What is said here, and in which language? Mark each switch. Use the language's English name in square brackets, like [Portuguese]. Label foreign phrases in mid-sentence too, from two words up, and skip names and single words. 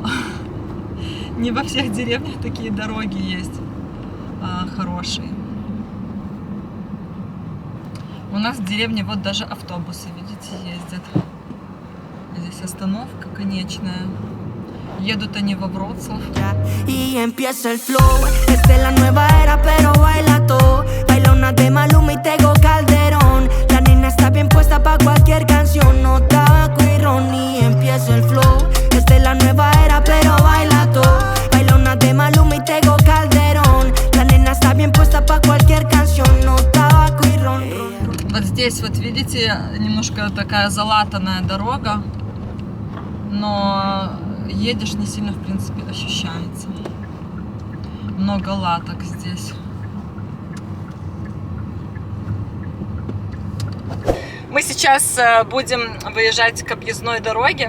[Russian] Не во всех деревнях такие дороги есть хорошие. У нас в деревне вот даже автобусы, видите, ездят. Здесь остановка конечная. Едут они во Вроцлав. [Spanish] Y empieza el flow, esta es la nueva era, pero baila todo. Baila una de Maluma y Tego Calderón. La nena está bien puesta pa' cualquier canción, no tabaco y ron. Y empieza el flow, esta es la nueva era, pero baila todo. Baila una de Maluma y Tego Calderón. La nena está bien puesta pa' cualquier canción, no tabaco y ron. [Russian] Вот здесь вот видите, немножко такая залатанная дорога, но едешь, не сильно, в принципе, ощущается. Много латок здесь. Мы сейчас будем выезжать к объездной дороге.